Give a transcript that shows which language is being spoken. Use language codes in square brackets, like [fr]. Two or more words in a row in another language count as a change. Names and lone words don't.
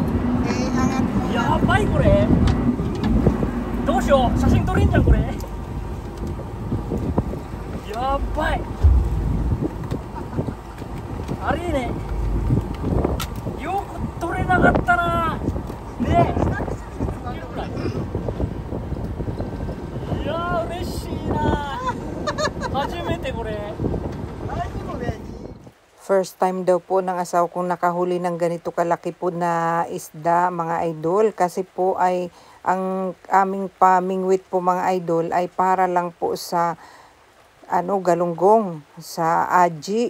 [tl] Angat mo. [ja] Yabay これ. どうしよう。写真撮れんじゃんこれ。やばい。あれね。よく撮れなかったな。ね。いや嬉しいな。初めてこれ。 [en] First time [tl] daw po ng asawa kong nakahuli ng ganito kalaki po na isda mga idol. Kasi po ay ang aming pamingwit po mga idol ay para lang po sa galunggong, sa aji.